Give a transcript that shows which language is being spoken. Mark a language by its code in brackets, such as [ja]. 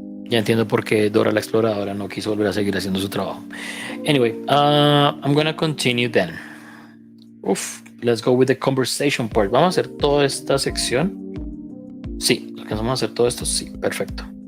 [es] Ya entiendo por qué Dora la Exploradora no quiso volver a seguir haciendo su trabajo. [en] Anyway, I'm gonna continue then. Let's go with the conversation part. [es] ¿Vamos a hacer toda esta sección? Sí, ¿alcanzamos a hacer todo esto? Sí, perfecto.